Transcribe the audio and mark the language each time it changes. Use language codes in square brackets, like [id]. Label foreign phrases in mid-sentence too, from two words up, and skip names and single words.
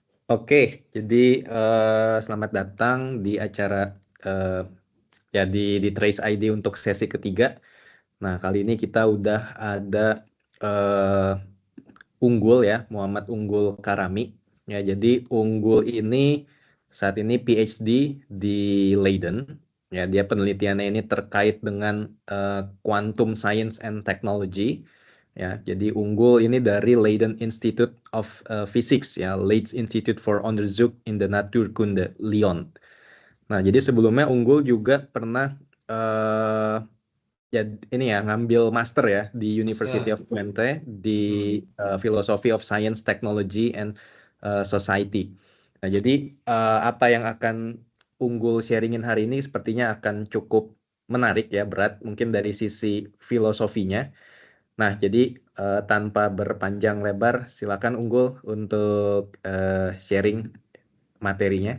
[id] Oke, jadi selamat datang di acara ya di Trace ID untuk sesi ketiga. Nah, kali ini kita udah ada Unggul ya, Muhammad Unggul Karami. Ya, jadi Unggul ini saat ini PhD di Leiden. Ya, dia penelitiannya ini terkait dengan [en] quantum science and technology. [id] Ya, jadi Unggul ini dari Leiden Institute of Physics ya, Leiden Institute for Onderzoek in de Natuurkunde Lyon. Nah, jadi sebelumnya Unggul juga pernah ya ini ya ngambil master ya di University Master. [en] of Twente di Philosophy of Science, Technology and Society. [id] Nah, jadi apa yang akan Unggul sharingin hari ini sepertinya akan cukup menarik ya, berat mungkin dari sisi filosofinya. Nah, jadi tanpa berpanjang lebar, silakan Unggul untuk sharing materinya.